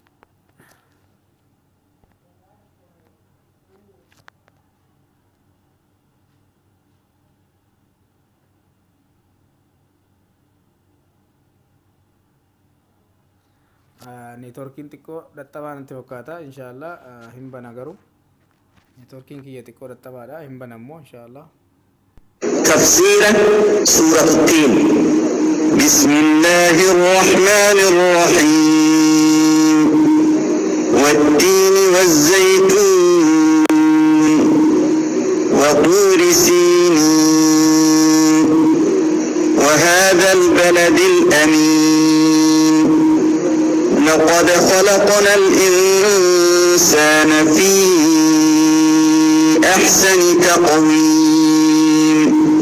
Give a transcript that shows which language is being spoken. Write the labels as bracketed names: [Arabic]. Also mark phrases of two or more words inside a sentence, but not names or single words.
[Oromo] Neetworkiin xiqqoo dadhabaa natti fakkaata. Inshaallah hin bana garuu. Neetworkiin kiyya xiqqoo dadhabaadha. Hin bana immoo inshaallah. [Arabic] تفسير سورة التين. بسم الله الرحمن الرحيم. والتين والزيتون وطور سينين وهذا البلد الأمين لقد خلقنا الإنسان في أحسن تقويم